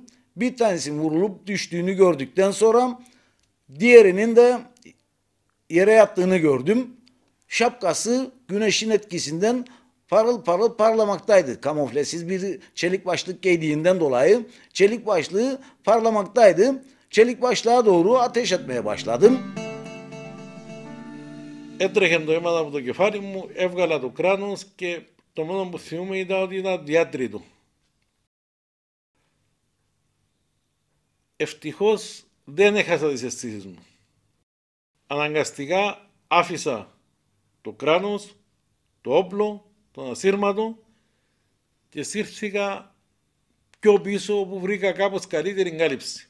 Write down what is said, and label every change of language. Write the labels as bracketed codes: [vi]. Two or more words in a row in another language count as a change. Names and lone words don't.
[tr] Bir tanesinin vurulup düştüğünü gördükten sonra diğerinin de yere yattığını gördüm. Şapkası güneşin etkisinden parıl parıl parlamaktaydı. Kamuflesiz bir çelik başlık giydiğinden dolayı çelik başlığı parlamaktaydı. Çelik başlığa doğru ateş etmeye başladım. [el] Έτρεχε το αίμα από το κεφάλι μου, έβγαλα το κράνος και το μόνο που θυμούμαι ήταν ότι ήταν διάτριτο. Ευτυχώς δεν έχασα τις αισθήσεις μου. Αναγκαστικά άφησα το κράνος, το όπλο, τον ασύρματο και σύρθηκα πιο πίσω όπου βρήκα κάπως καλύτερη κάλυψη.